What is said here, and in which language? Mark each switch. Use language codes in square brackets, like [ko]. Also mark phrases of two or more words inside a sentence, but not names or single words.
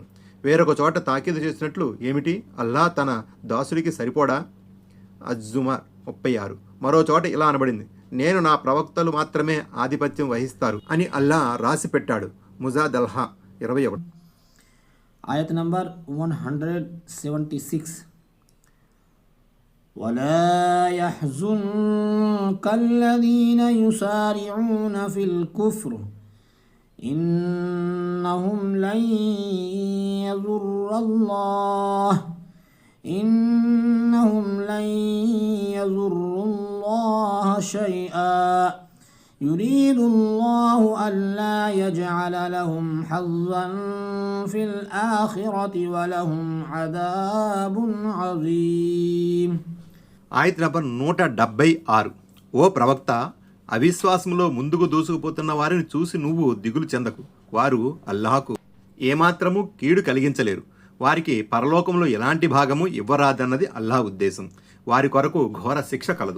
[te] వేరొక చోట తాకీదు చేసినట్లు, ఏమిటి అల్లాహ్ తన దాసుడికి సరిపోడా? అజ్జుమర్ 36. మరో చోట ఇలా అనబడింది, నేను నా ప్రవక్తలు మాత్రమే ఆధిపత్యం వహిస్తారు అని అల్లాహ్ రాసి పెట్టాడు. ముజాదల్హా 21. ఆయత్ నంబర్ 176. [ar] ولا يحزنك الذين يسارعون في الكفر إنهم لن يضروا الله شيئا يريد الله ألا يجعل لهم حظا في الآخرة ولهم عذاب عظيم. [te] ఆయత్ నంబర్ 176. ఓ ప్రవక్త, అవిశ్వాసంలో ముందుకు దూసుకుపోతున్న వారిని చూసి నువ్వు దిగులు చెందకు. వారు అల్లాహకు ఏమాత్రము కీడు కలిగించలేరు. వారికి పరలోకంలో ఎలాంటి భాగము ఇవ్వరాదన్నది అల్లాహ్ ఉద్దేశం. వారి కొరకు ఘోర శిక్ష కలదు.